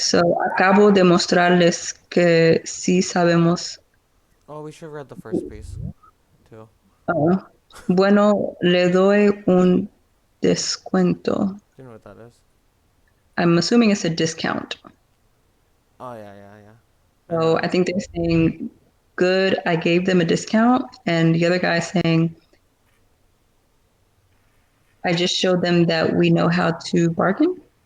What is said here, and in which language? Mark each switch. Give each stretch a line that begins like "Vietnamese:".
Spanish: So acabo de mostrarles que sí sabemos.
English: Oh, we should have read the first piece, too. Oh,
Spanish: Bueno, le doy un descuento.
English: Do you know what that is? I'm assuming it's a discount. Oh yeah, yeah, yeah. And So I think they're saying, good, I gave them a discount. And the other guy saying, I just showed them that we know how to bargain.